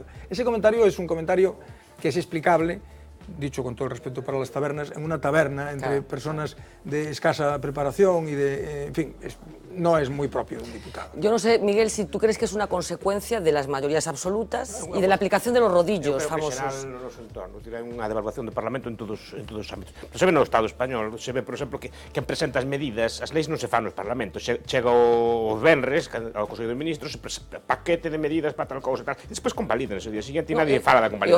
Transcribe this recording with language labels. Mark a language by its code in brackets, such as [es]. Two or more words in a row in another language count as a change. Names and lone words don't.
[es] Ese comentario es un comentario que es explicable, dicho con todo el respeto para las tabernas, en una taberna entre personas de escasa preparación y de, en fin, no es muy propio de un diputado. Yo no sé, Miguel, si tú crees que es una consecuencia de las mayorías absolutas y de la aplicación de los rodillos famosos. [gl] Eu creo que será nos entornos, dirá unha devaluación do Parlamento en todos os ámbitos. Pero se ve no Estado español, se ve, por exemplo, que quen presenta as medidas, as leis non se fan nos Parlamentos, chega o venres ao Consello de Ministros, paquete de medidas para tal cousa e tal, e despois convalidan ese día seguinte e nadie fala da convalidación.